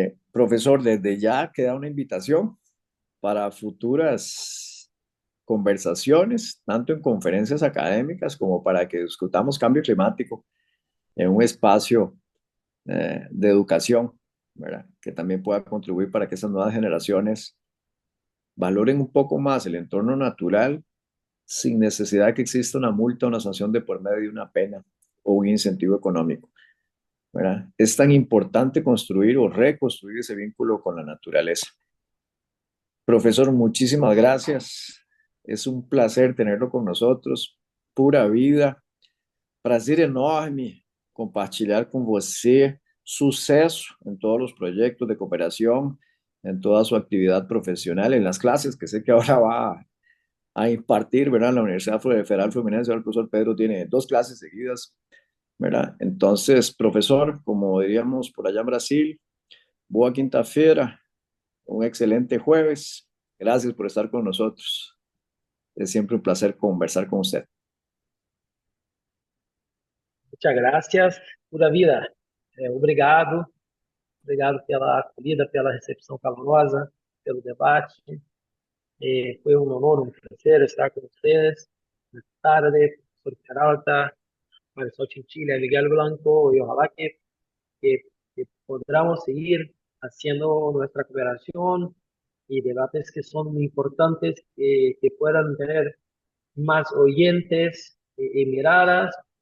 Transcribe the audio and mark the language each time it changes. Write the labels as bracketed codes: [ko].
[es] Profesor, desde ya queda una invitación para futuras conversaciones, tanto en conferencias académicas como para que discutamos cambio climático en un espacio de educación, ¿verdad?, que también pueda contribuir para que esas nuevas generaciones valoren un poco más el entorno natural sin necesidad de que exista una multa, una sanción de por medio de una pena o un incentivo económico, ¿verdad? Es tan importante construir o reconstruir ese vínculo con la naturaleza. Profesor, muchísimas gracias. Es un placer tenerlo con nosotros. Pura vida. [pt] Prazer enorme compartilhar com você. Sucesso em todos os projetos de cooperação, em toda a sua atividade profissional, em [es] las clases que sé que ahora va a impartir, ¿verdad? En la Universidad Federal Fluminense. El profesor Pedro tiene 2 clases seguidas, ¿verdad? Entonces, profesor, como diríamos por allá en Brasil, [pt] boa quinta-feira, [es] un excelente jueves. Gracias por estar con nosotros. Es siempre un placer conversar con usted. Muchas gracias, pura vida. [pt] Obrigado pela acolhida, pela recepção calorosa, pelo debate. Foi um honor, um prazer estar com vocês. Boa tarde, professor [es] Peralta, Marisol Chinchilla, Miguel Blanco, y ojalá que podamos seguir haciendo nuestra cooperación y debates que son muy importantes, que puedan tener más oyentes y miradas